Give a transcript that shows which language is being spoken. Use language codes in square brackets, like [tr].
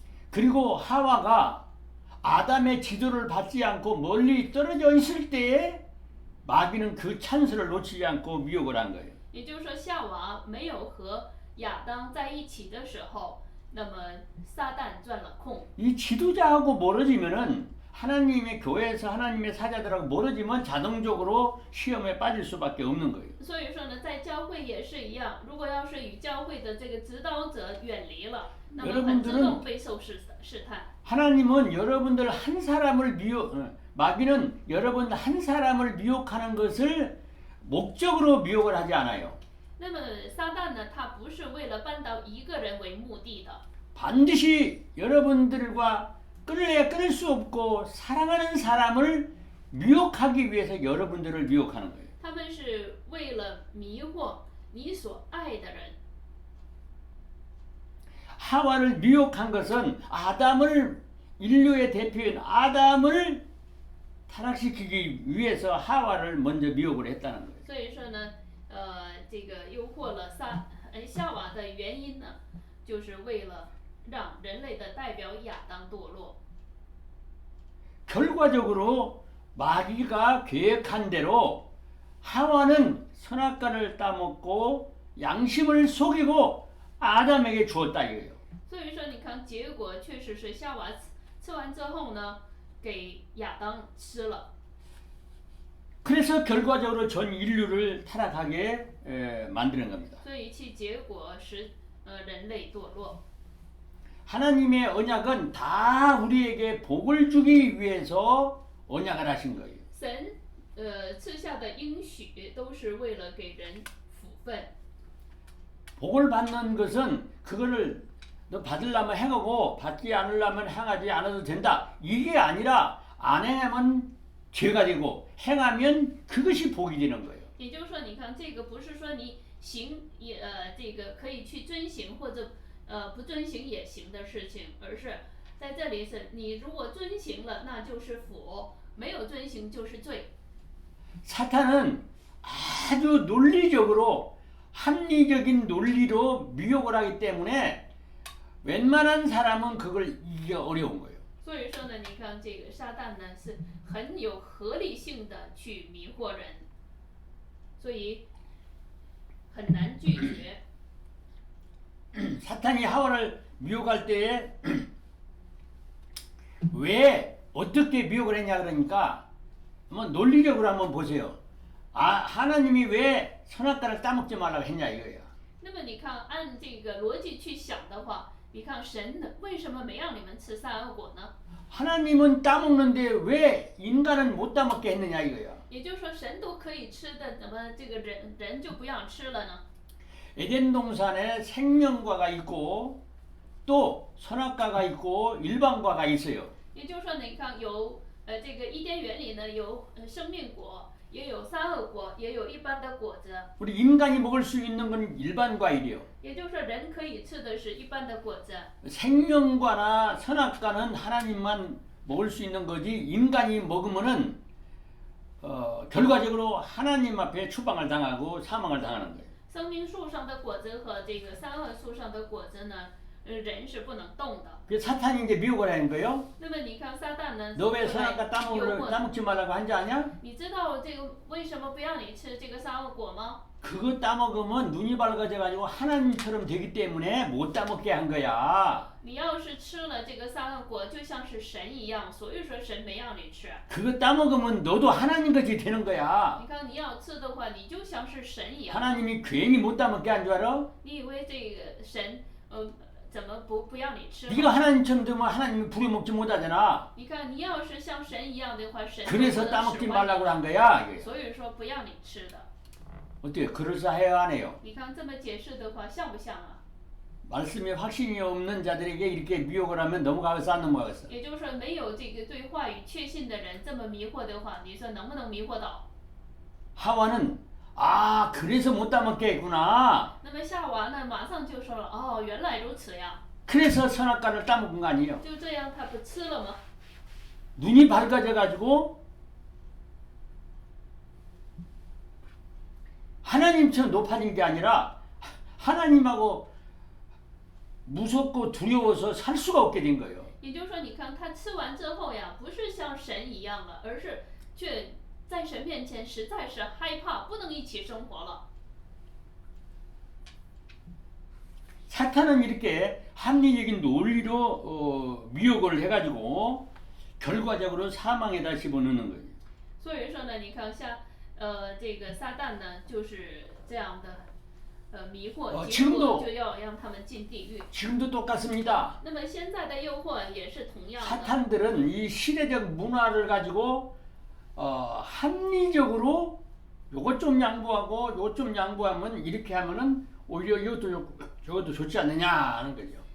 [ko] 그리고 하와가 아담의 지도를 받지 않고 멀리 떨어져 있을 때에 마귀는 그 찬스를 놓치지 않고 미혹을 한 거예요. [zh] 也就是说，夏娃没有和亚当在一起的时候，那么撒旦钻了空。 [ko] 이 지도자하고 멀어지면은 하나님의 교회에서 하나님의 사자들하고 멀어지면 자동적으로 시험에 빠질 수밖에 없는 거예요. [zh] 所以说呢，在教会也是一样，如果要是与教会的这个指导者远离了，那么很自动被受试探。 [ko] 하나님은 여러분들 한 사람을 마귀는 여러분 한 사람을 미혹하는 것을 목적으로 미혹을 하지 않아요. [zh] 那么撒旦呢，他不是为了扳倒一个人为目的的， [ko] 반드시 여러분들과 끊을래야 끊을 수 없고 사랑하는 사람을 미혹하기 위해서 여러분들을 미혹하는 거예요. [zh] 他们是为了迷惑你所爱的人。 [ko] 하와를 미혹한 것은 아담을 인류의 대표인 아담을 타락시키기 위해서 하와를 먼저 미혹을 했다는 거예요. [zh] 所以说呢，这个诱惑了夏娃的原因呢，就是为了让人类的代表亚当堕落。 [ko] 결과적으로 마귀가 계획한 대로 하와는 선악과를 따먹고 양심을 속이고 아담에게 주었다 이거예요. [zh] 所以说，你看结果确实是夏娃吃完之后呢，给亚当吃了。 [ko] 그래서 결과적으로 전 인류를 타락하게 만드는 겁니다. [zh] 所以其结果使人类堕落。 [ko] 하나님의 언약은 다 우리에게 복을 주기 위해서 언약을 하신 거예요. [zh] 神赐下的应许都是为了给人福分。 [ko] 복을 받는 것은 그거를 너 받으려면 행하고 받지 않으려면 행하지 않아도 된다. 이게 아니라 안 행하면 죄가 되고 행하면 그것이 복이 되는 거예요. [zh] 也就是说，你看这个不是说你行这个可以去遵行或者不遵行也行的事情，而是在这里是你如果遵行了，那就是福；没有遵行就是罪。 [ko] 사탄은 아주 논리적으로 합리적인 논리로 미혹을 하기 때문에 웬만한 사람은 그걸 이기기 어려운 거예요. [zh] 所以说呢，你看这个撒旦呢是很有合理性的去迷惑人，所以很难拒绝。 [ko] 사탄이 하와를 미혹할 때에 왜 어떻게 미혹을 했냐 그러니까 한번 논리적으로 한번 보세요. 하나님이 왜 선악과를 따먹지 말라고 했냐 이거예요. [zh] 那么你看，按这个逻辑去想的话，你看神为什么没让你们吃善恶果呢？ [ko] 하나님은 따먹는데 왜 인간은 못 따먹게 했느냐 이거예요. [zh] 也就是说，神都可以吃的，怎么这个人就不让吃了呢？ [ko] 에덴 동산에 생명과가 있고 또 선악과가 있고 일반과가 있어요. [zh] 也就是说，你看有这个伊甸园里呢有生命果，也有善恶果，也有一般的果子。 [ko] 우리 인간이 먹을 수 있는 건 일반과일이요. [zh] 也就是说，人可以吃的是一般的果子。 [ko] 생명과나 선악과는 하나님만 먹을 수 있는 거지 인간이 먹으면은 결과적으로 하나님 앞에 추방을 당하고 사망을 당하는 거예요. [zh] 生命树上的果子和这个善恶树上的果子呢，人是不能动的。 [ko] 그 사탄이 이제 미혹을 하는 거예요. [zh] 那么你看撒旦呢， [ko] 너 왜 [zh] 就来 [ko] 선악과 [zh] 诱惑 [ko] 따먹지 말라고 한지 아냐? [zh] 你知道这个为什么不让你吃这个善恶果吗？ [ko] 그거 따먹으면 눈이 밝아져가지고 하나님처럼 되기 때문에 못 따먹게 한 거야. [zh] 你要是吃了这个善恶果，就像是神一样，所以说神没让你吃。 [ko] 그거 따먹으면 너도 하나님같이 되는 거야. [zh] 你看你要吃的话，你就像是神一样。 [ko] 하나님이 괜히 못 따먹게 한 줄 알아? [zh] 你以为这个神怎么不让你吃吗？ [ko] 네가 하나님처럼 되면 하나님이 부려먹지 못하잖아. [zh] 你看你要是像神一样的话，神就 [ko] 그래서 [zh] 不能 [ko] 따먹지 [zh] 使唤 [ko] 말라고 한 거야. [zh] 你。 [ko] 이게. [zh] 所以说不让你吃的。 [ko] 어때요? 그럴싸해요, 안 해요? [zh] 你看这么解释的话，像不像啊？ [ko] 말씀에 확신이 없는 자들에게 이렇게 미혹을 하면 넘어가겠어, 안 넘어가겠어? [zh] 也就是说，没有这个对话语确信的人这么迷惑的话，你说能不能迷惑到？ [ko] 하와는 아 그래서 못 따먹게 했구나. [zh] 那么夏娃呢，马上就说了，哦，原来如此呀， [ko] 그래서 선악과를 따먹은 거 아니에요? [zh] 就这样，他不吃了吗？ [ko] 눈이 밝아져가지고 하나님처럼 높아진 게 아니라 하나님하고 무섭고 두려워서 살 수가 없게 된 거예요. [zh] 也就是说，你看他吃完之后呀，不是像神一样了，而是却在神面前实在是害怕，不能一起生活了。 [ko] 사탄은 이렇게 합리적인 논리로 미혹을 해가지고 결과적으로 사망에다 집어넣는 거예요. [zh] 所以说呢，你看像这个撒旦呢，就是这样的迷惑，结果就要让他们进地狱。 [ko] 지금도 똑같습니다. [zh] 那么现在的诱惑也是同样的。 [ko] 사탄들은 이 시대적 문화를 가지고 합리적으로 요것 좀 양보하고 요것 좀 양보하면 이렇게 하면은 오히려 이것도 좋고 저것도 좋지 않느냐 하는 거죠.